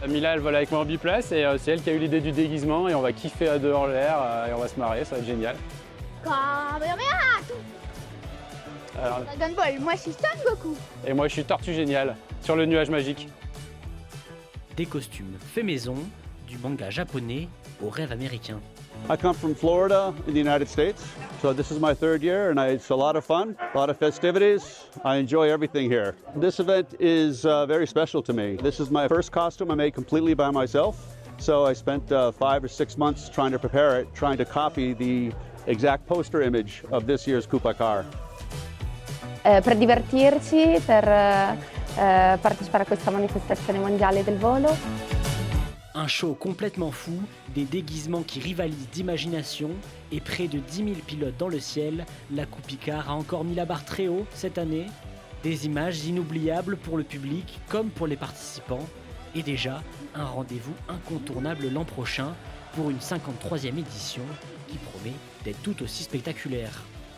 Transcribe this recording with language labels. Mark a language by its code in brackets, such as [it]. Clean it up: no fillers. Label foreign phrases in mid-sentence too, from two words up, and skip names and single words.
[fr] Mila elle vole avec moi en biplace et c'est elle qui a eu l'idée du déguisement et on va kiffer à deux en l'air et on va se marrer, ça va être génial. Alors, Dragon Ball, moi je suis Son Goku. Et moi je suis Tortue Géniale, sur le nuage magique. Des costumes faits maison, du manga japonais au rêve américain. [en] I come from Florida in the United States, so this is my third year and it's a lot of fun, a lot of festivities. I enjoy everything here. This event is very special to me. This is my first costume I made completely by myself, so I spent 5 or 6 months trying to prepare it, trying to copy the exact poster image of this year's Coupe Icare. [it] Per divertirci, per partecipare a questa manifestazione mondiale del volo. [fr] Un show complètement fou, des déguisements qui rivalisent d'imagination et près de 10 000 pilotes dans le ciel. La Coupe Icare a encore mis la barre très haut cette année. Des images inoubliables pour le public comme pour les participants. Et déjà, un rendez-vous incontournable l'an prochain pour une 53e édition qui promet d'être tout aussi spectaculaire.